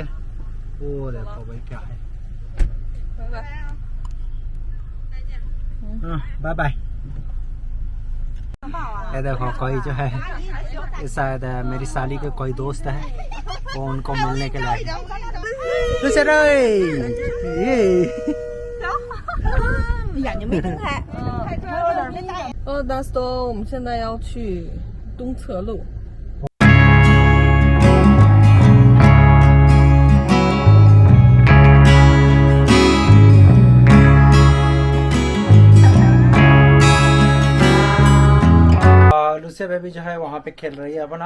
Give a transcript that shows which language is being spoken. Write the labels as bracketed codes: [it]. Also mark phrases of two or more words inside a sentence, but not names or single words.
[hi] वो देखो भाई क्या है। [en] bye bye. [hi] ये देखो कोई जो है शायद मेरी साली के कोई दोस्त है, वो उनको मिलने के लिए [zh] 大东，我们现在要去东侧路。 [hi] लूसिया बेबी जो है वहाँ पे खेल रही है अपना।